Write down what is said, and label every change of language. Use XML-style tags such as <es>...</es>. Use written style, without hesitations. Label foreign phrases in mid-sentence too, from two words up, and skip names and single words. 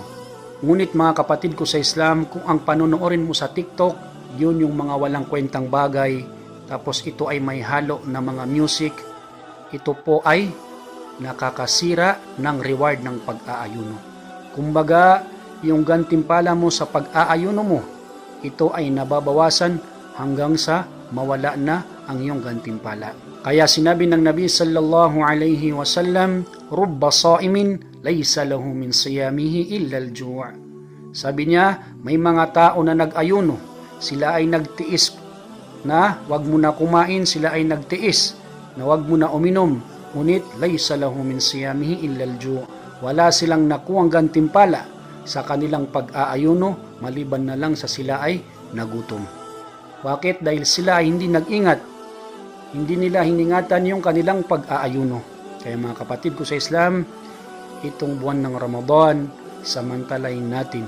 <tl>Ngunit mga kapatid ko sa Islam, kung ang panonoodin mo sa TikTok, yun yung mga walang kwentang bagay, tapos ito ay may halo na mga music, ito po ay nakakasira ng reward ng pag-aayuno. Kumbaga, yung gantimpala mo sa pag-aayuno mo, ito ay nababawasan hanggang sa mawala na ang iyong gantimpala. Kaya sinabi ng Nabi</tl> <ar>صلى الله عليه وسلم, "رب صائم ليس له من صيامه إلا الجوع'."</ar> <tl>Sabi niya, may mga tao na nag-ayuno, sila ay nagtiis na wag mo na kumain, sila ay nagtiis na wag mo na uminom, ngunit</tl> <ar>ليس له من صيامه إلا الجوع'.</ar> <tl>Wala silang nakuhang gantimpala sa kanilang pag-aayuno maliban na lang sa sila ay nagutom. Bakit? Dahil sila ay hindi nag-ingat. Hindi nila hiningatan yung kanilang pag-aayuno. Kaya mga kapatid ko sa Islam, itong buwan ng Ramadan, samantalahin natin.</tl>